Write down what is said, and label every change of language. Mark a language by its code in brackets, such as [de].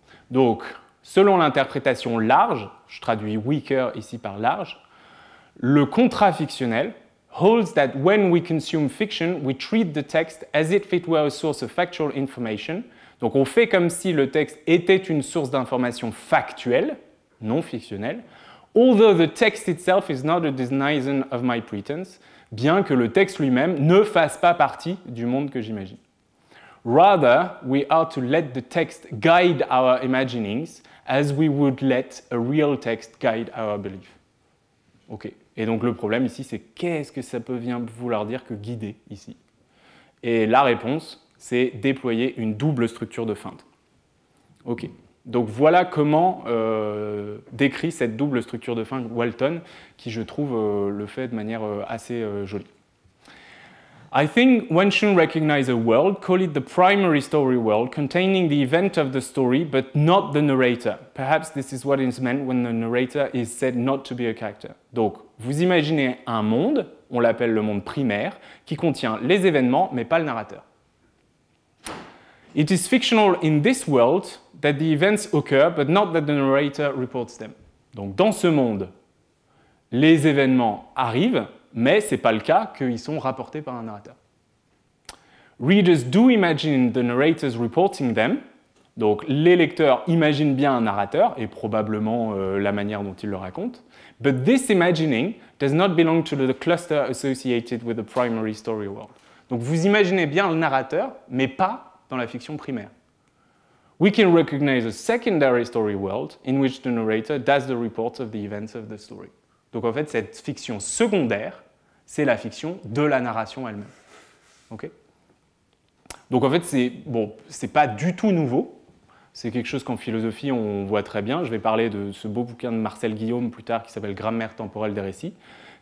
[fr] Donc, selon l'interprétation large, je traduis weaker ici par large, le contrat fictionnel [en] holds that when we consume fiction, we treat the text as if it were a source of factual information. [fr] Donc on fait comme si le texte était une source d'information factuelle, non fictionnelle, [en] although the text itself is not a denizen of my pretense, [fr] bien que le texte lui-même ne fasse pas partie du monde que j'imagine. [en] Rather, we are to let the text guide our imaginings as we would let a real text guide our belief. Ok. [fr] Et donc le problème ici, c'est qu'est-ce que ça peut bien vouloir dire que guider ici? Et la réponse, c'est déployer une double structure de feinte. Ok. Donc voilà comment décrit cette double structure de feinte Walton, qui je trouve le fait de manière assez jolie. [en] I think one should recognize a world, call it the primary story world, containing the event of the story, but not the narrator. Perhaps this is what is meant when the narrator is said not to be a character. [fr] Donc, vous imaginez un monde, on l'appelle le monde primaire, qui contient les événements, mais pas le narrateur. [en] It is fictional in this world that the events occur, but not that the narrator reports them. [fr] Donc, dans ce monde, les événements arrivent, mais ce n'est pas le cas qu'ils sont rapportés par un narrateur. [en] Readers do imagine the narrators reporting them. [fr] Donc les lecteurs imaginent bien un narrateur, et probablement la manière dont il le raconte. [en] But this imagining does not belong to the cluster associated with the primary story world. [fr] Donc vous imaginez bien le narrateur, mais pas dans la fiction primaire. [en] We can recognize a secondary story world in which the narrator does the reports of the events of the story. [fr] Donc en fait, cette fiction secondaire, c'est la fiction de la narration elle-même. Okay ? Donc en fait, c'est pas du tout nouveau. C'est quelque chose qu'en philosophie, on voit très bien. Je vais parler de ce beau bouquin de Marcel Guillaume plus tard qui s'appelle « Grammaire temporelle des récits ».